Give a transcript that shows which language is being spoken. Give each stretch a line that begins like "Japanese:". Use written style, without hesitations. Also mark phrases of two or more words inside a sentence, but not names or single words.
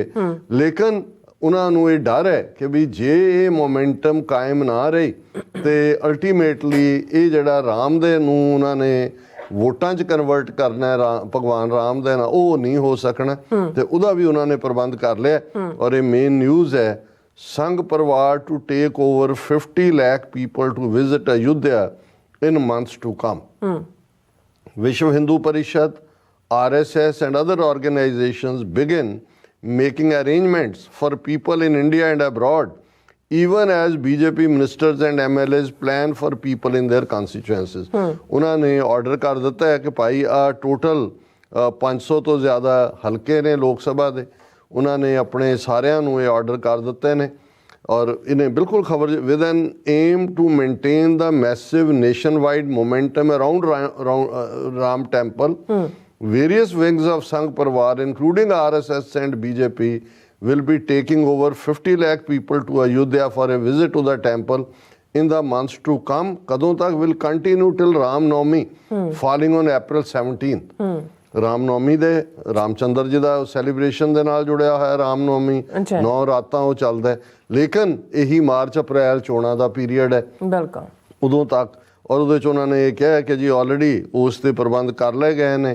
Punjabi: ਲੇਕਿਨ ਉਹਨਾਂ ਨੂੰ ਇਹ ਡਰ ਹੈ ਕਿ ਵੀ ਜੇ ਇਹ ਮੋਮੈਂਟਮ ਕਾਇਮ ਨਾ ਰਹੀ ਤੇ ਅਲਟੀਮੇਟਲੀ ਇਹ ਜਿਹੜਾ ਰਾਮ ਦੇ ਨੂੰ ਉਹਨਾਂ ਨੇ ਵੋਟਾਂ 'ਚ ਕਨਵਰਟ ਕਰਨਾ ਹੈ, ਭਗਵਾਨ ਰਾਮ ਦੇ ਨਾਲ, ਉਹ ਨਹੀਂ ਹੋ ਸਕਣਾ ਤੇ ਉਹਦਾ ਵੀ ਉਹਨਾਂ ਨੇ ਪ੍ਰਬੰਧ ਕਰ ਲਿਆ। ਔਰ ਇਹ ਮੇਨ ਨਿਊਜ਼ ਹੈ,
English: Sangh Parivar to take over 50 lakh people to visit Ayodhya in months to come. ਵਿਸ਼ਵ ਹਿੰਦੂ ਪਰਿਸ਼ਦ, RSS and other organizations begin making arrangements for people in India and abroad, even as BJP ministers and MLAs plan for people in their constituencies।
Punjabi: ਉਹਨਾਂ ਨੇ ਆਰਡਰ ਕਰ ਦਿੱਤਾ ਹੈ ਕਿ ਭਾਈ ਆ ਟੋਟਲ 500 ਤੋਂ ਜ਼ਿਆਦਾ ਹਲਕੇ ਨੇ ਲੋਕ ਸਭਾ ਦੇ, ਉਹਨਾਂ ਨੇ ਆਪਣੇ ਸਾਰਿਆਂ ਨੂੰ ਇਹ ਆਰਡਰ ਕਰ ਦਿੱਤੇ ਨੇ। ਔਰ ਇਹਨੇ ਬਿਲਕੁਲ ਖਬਰ
English: with an aim to maintain the massive nation wide momentum around Ram temple. Various wings of Sangh Parvar, including RSS and BJP, will be taking over 50 lakh people to Ayodhya for a visit to the temple in the months to come.
Punjabi: ਕਦੋਂ ਤੱਕ
English: will continue till Ram Navami, falling on April 17th.
Punjabi: ਰਾਮ ਨੌਮੀ ਦੇ ਰਾਮ ਚੰਦਰ ਜੀ ਦਾ ਸੈਲੀਬ੍ਰੇਸ਼ਨ ਦੇ ਨਾਲ ਜੁੜਿਆ ਹੋਇਆ ਰਾਮ ਨੌਮੀ 9 ਰਾਤਾਂ ਉਹ ਚੱਲਦਾ ਹੈ। ਲੇਕਿਨ ਇਹੀ ਮਾਰਚ ਅਪ੍ਰੈਲ ਚੋਣਾਂ ਦਾ ਪੀਰੀਅਡ ਹੈ ਬਿਲਕੁਲ ਉਦੋਂ ਤੱਕ। ਔਰ ਉਹਦੇ 'ਚ ਉਹਨਾਂ ਨੇ ਇਹ ਕਿਹਾ ਕਿ ਜੀ ਆਲਰੇਡੀ ਉਸ ਦੇ ਪ੍ਰਬੰਧ ਕਰ ਲਏ ਗਏ ਨੇ।